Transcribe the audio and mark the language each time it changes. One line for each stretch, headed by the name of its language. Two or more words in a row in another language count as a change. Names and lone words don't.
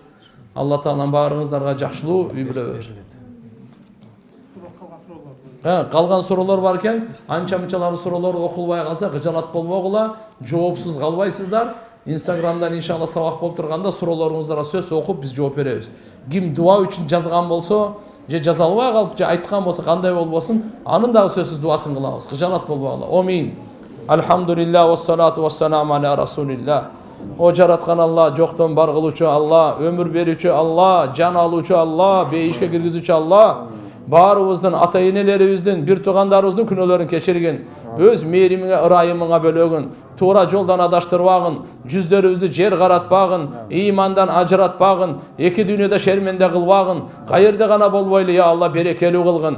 Kyrgyz: Алла Таалам баарыңыздарга жакшылуу үй бүлө берсин. Калган суроолор бар экен, анча-мынчалар суроолор окулбай калса кыжалат болбогула, жоопсуз калбайсыздар. Инстаграмдан иншалла сабак болуп турганда суроолоруңуздарга сөз окуп биз жооп беребиз. Ким дуа үчүн жазган болсо, же жаза албай калып, же айткан болсо кандай болбосун, анын дагы сөзсүз дуасын кылабыз. Кыжалат болбогула. Амин.
Arabic: الحمد لله والصلاة والسلام على رسول الله.
Kyrgyz: О жараткан Алла, жоктон бар кылуучу Алла, өмүр берүүчү Алла, жан алуучу Алла, бейишке киргизүүчү Алла. Баарыбыздын ата энелерибиздин, бир туугандарыбыздын күнөөлөрүн кечиргин, өз мээримиңе, ырайымыңа бөлөгүн, туура жолдон адаштырбагын, жүздөрүбүздү жер каратпагын, ыймандан ажыратпагын, эки дүйнөдө шерменде кылбагын, кайерде гана болбойлу я Алла берекелүү кылгын.